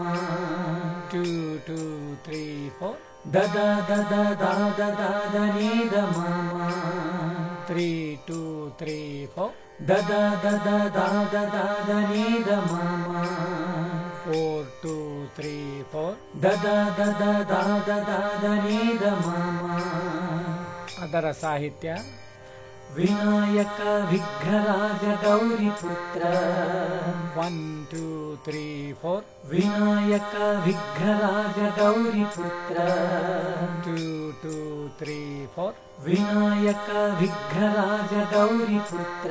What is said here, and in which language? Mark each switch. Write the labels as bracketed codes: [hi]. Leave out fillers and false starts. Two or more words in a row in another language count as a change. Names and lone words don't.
[kn] 2 2 3 4 ದದ ದದ ದಾದ ದಾದ ನೀ ದ ಮಮ. 3 2 3 4 ದದ ದದ ದಾದ ದಾದ ನೀ ದ ಮಮ. 4 2 3 4 ದದ ದದ ದಾದ ದಾದ ನೀ ದ ಮಮ. ಅದರ ಸಾಹಿತ್ಯ [sa] ವಿನಾಯಕ ವಿಘ್ನರಾಜ ಗೌರಿ ಪುತ್ರ. 1 2 3 4 ವಿನಾಯಕ ವಿಘ್ನರಾಜ ಗೌರಿ ಪುತ್ರ. 2 2 3 4 ವಿನಾಯಕ ವಿಘ್ನರಾಜ ಗೌರಿ ಪುತ್ರ.